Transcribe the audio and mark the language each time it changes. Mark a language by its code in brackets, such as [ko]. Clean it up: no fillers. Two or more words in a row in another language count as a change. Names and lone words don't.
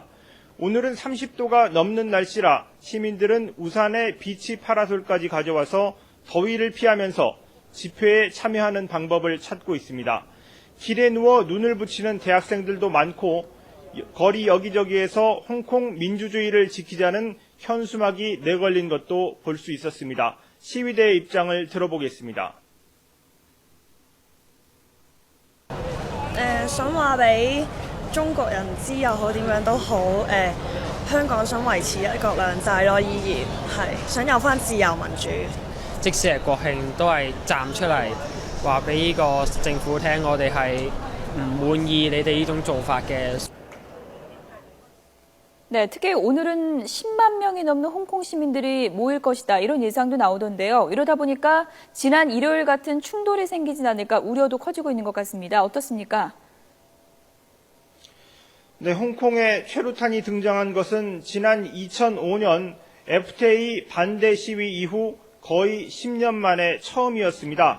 [ko] 오늘은 30도가 넘는 날씨라 시민들은 우산에 비치 파라솔까지 가져와서 더위를 피하면서 집회에 참여하는 방법을 찾고 있습니다. 길에 누워 눈을 붙이는 대학생들도 많고 거리 여기저기에서 홍콩 민주주의를 지키자는 현수막이 내걸린 것도 볼 수 있었습니다. 시위대의 입장을 들어보겠습니다. [yue] 想話俾中國人知又好點樣都好，香港想維持一國兩制咯，依然係想有返自由民主。即使係國慶，都係站出嚟話俾呢個政府聽，我哋係唔滿意你哋呢種做法嘅。 [ko] 네, 특히 오늘은 10만 명이 넘는 홍콩 시민들이 모일 것이다 이런 예상도 나오던데요. 이러다 보니까 지난 일요일 같은 충돌이 생기진 않을까 우려도 커지고 있는 것 같습니다. 어떻습니까? 네, 홍콩에 최루탄이 등장한 것은 지난 2005년 FTA 반대 시위 이후 거의 10년 만에 처음이었습니다.